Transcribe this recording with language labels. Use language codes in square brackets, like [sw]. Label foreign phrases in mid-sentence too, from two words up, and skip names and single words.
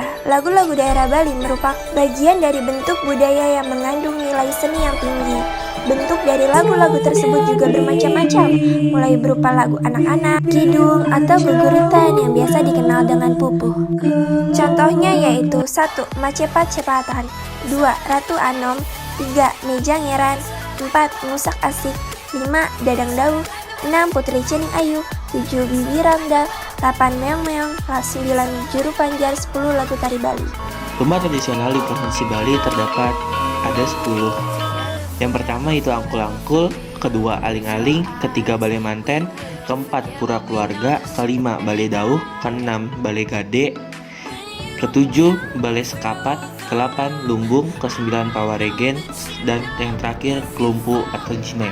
[id] Lagu-lagu daerah Bali merupakan bagian dari bentuk budaya yang mengandung nilai seni yang tinggi. Bentuk dari lagu-lagu tersebut juga bermacam-macam, mulai berupa lagu anak-anak, kidung, atau guguritan yang biasa dikenal dengan pupuh. Contohnya yaitu 1. Macepat-cepatan, 2. Ratu Anom, 3. Meja Ngeran, 4. Musak Asik, 5. Dadang Dawuh, 6. Putri Cening Ayu, 7. Bibi Ramda, 8. Meong-meong, 9. Juru Panjar, 10. Lagu Tari Bali. Rumah tradisional di Provinsi Bali terdapat ada 10. Yang pertama itu angkul-angkul, kedua aling-aling, ketiga balai manten, keempat pura keluarga, kelima balai dauh, keenam balai gade, ketujuh balai sekapat, ke-8 lumbung, ke-9 pawaregen, dan yang terakhir kelumpu atau jineng.